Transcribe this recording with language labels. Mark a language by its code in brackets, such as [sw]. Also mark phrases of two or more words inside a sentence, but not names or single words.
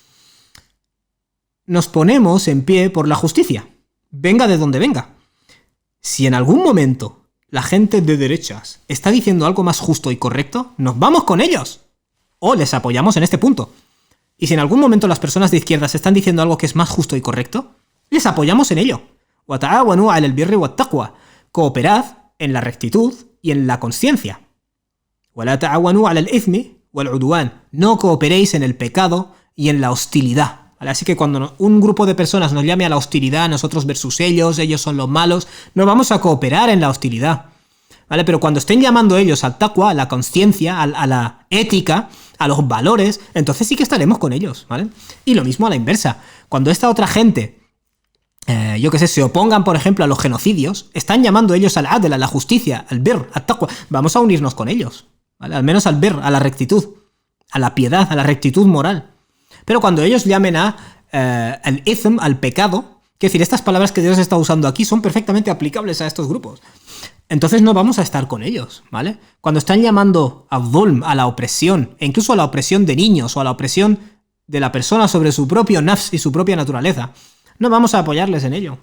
[es] Nos ponemos en pie por la justicia, venga de donde venga. Si en algún momento la gente de derechas está diciendo algo más justo y correcto, nos vamos con ellos. O les apoyamos en este punto. Y si en algún momento las personas de izquierdas están diciendo algo que es más justo y correcto, les apoyamos en ello. [ar] وَتَعَاوَنُوا عَلَى الْبِرِّ وَالتَّقْوَى. [es] Cooperad en la rectitud y en la consciencia. [ar] وَلَا تَعَاوَنُوا عَلَى الْإِثْمِ وَالْعُدْوَانِ. [es] No cooperéis en el pecado y en la hostilidad. ¿Vale? Así que cuando un grupo de personas nos llame a la hostilidad, nosotros versus ellos son los malos, no vamos a cooperar en la hostilidad. ¿Vale? Pero cuando estén llamando ellos al taqwa, a la consciencia, a la ética, a los valores, entonces sí que estaremos con ellos, ¿vale? Y lo mismo a la inversa. Cuando esta otra gente, se opongan, por ejemplo, a los genocidios, están llamando ellos al adl, a la justicia, al birr, al taqwa, vamos a unirnos con ellos, ¿vale? Al menos al birr, a la rectitud, a la piedad, a la rectitud moral. Pero cuando ellos llamen al ithm, al pecado, es decir, estas palabras que Dios está usando aquí son perfectamente aplicables a estos grupos. Entonces no vamos a estar con ellos, ¿vale? Cuando están llamando a dhulm, a la opresión, e incluso a la opresión de niños o a la opresión de la persona sobre su propio nafs y su propia naturaleza, no vamos a apoyarles en ello.